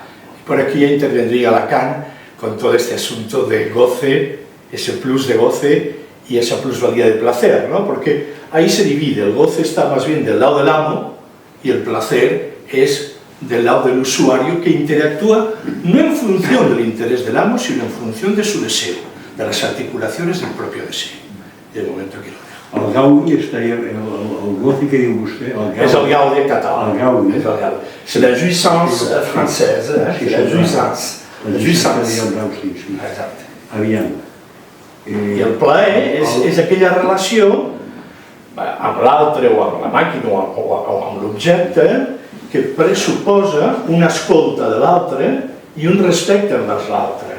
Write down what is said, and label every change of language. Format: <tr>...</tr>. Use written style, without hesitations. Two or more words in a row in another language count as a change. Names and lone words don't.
<es>Por aquí ya intervendría Lacan con todo este asunto de goce, ese plus de goce y esa plusvalía de placer, ¿no? Porque ahí se divide, el goce está más bien del lado del amo y el placer es del lado del usuario, que interactúa no en función del interés del amo, sino en función de su deseo, de las articulaciones del propio deseo.</es> <ca>I de moment aquí</ca> <es>lo dejo.</es> <ca>El Gaudi estaria... El goce que diu vostè... És el Gaudi en català. El Gaudi. És el Gaudi.</ca> <fr>C'est la jouissance française,</fr> <ca>Sí,</ca> <fr>la jouissance. La jouissance.</fr> <ca>Exacte. Aviam. I el plaer és aquella relació amb l'altre o amb la màquina o amb l'objecte que pressuposa una escolta de l'altre i un respecte envers l'altre.</ca>